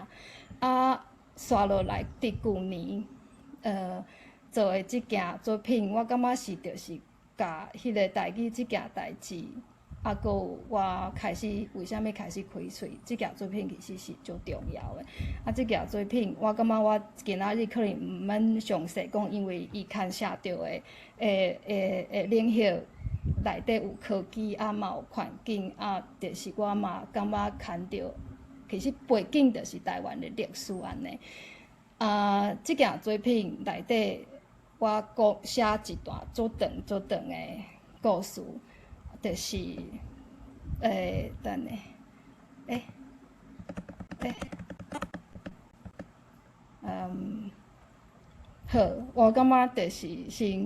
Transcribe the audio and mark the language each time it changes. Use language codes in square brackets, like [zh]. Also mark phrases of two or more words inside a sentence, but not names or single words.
[nan] 续落来伫旧年做的即件作品，我感觉是就是甲迄个台语即件代志，佫有我开始为虾米开始开喙，即件作品其实是足重要的。即件作品我感觉我今仔日可能毋免详细讲，因为伊牵涉到的领域内底有科技，嘛有环境，就是我嘛感觉牵到，其实背景就是台湾的历史安尼。即件作品内底，我写一段足长的故事，就是等下，好，我感觉就是先。